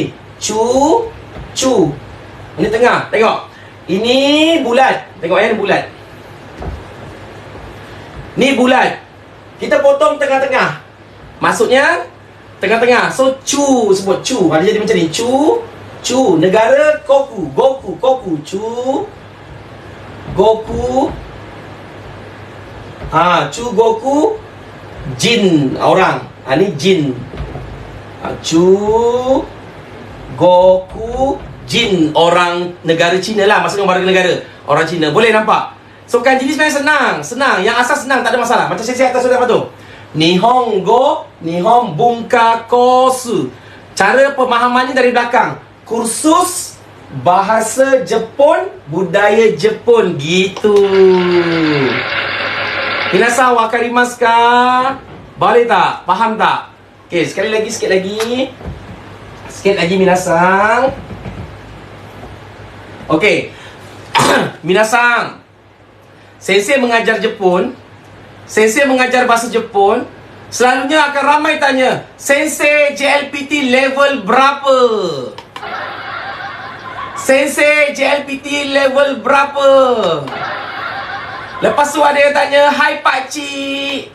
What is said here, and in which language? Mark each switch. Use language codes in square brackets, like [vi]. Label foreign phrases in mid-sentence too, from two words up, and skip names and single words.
[ms] Chu. Ini tengah. Tengok. Ini bulat. Tengok ya, ni bulat. Ni bulat. Kita potong tengah-tengah. Maksudnya tengah-tengah. So chu, sebut chu. Dia jadi macam ni. Chu. Negara Goku. [ja] 中。国. 中国。人, [ms] orang. Ni jin. [ja] 中国人, [ms] orang negara Cina lah. Maksudnya warga negara orang Cina. Boleh nampak? So kanji ni sebenarnya senang. Yang asal senang, tak ada masalah. Macam saya atas sudah apa tu? [ja] 日本語、日本文化コース. [ms] Cara pemahamannya dari belakang. Kursus bahasa Jepun, budaya Jepun. Gitu. [ja] 皆さん分かりますか? [ms] Boleh tak? Faham tak? Okey, sikit lagi minasan. Okey. Minasan. Sensei mengajar Jepun, sensei mengajar bahasa Jepun, selalunya akan ramai tanya, Sensei JLPT level berapa? Sensei JLPT level berapa? Lepas tu ada yang tanya, hai pakcik.